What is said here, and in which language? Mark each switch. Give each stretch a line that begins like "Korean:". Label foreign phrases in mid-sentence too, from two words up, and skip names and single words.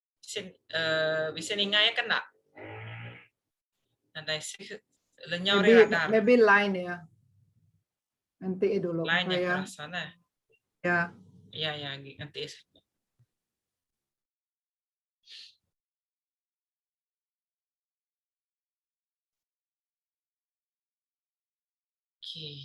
Indonesian: bisa ningai kan nak? Nanti lenyau Maybe radar. maybe line ya. Nanti dulu Line yang ya. perasaan Ya. Ya nanti. Oke.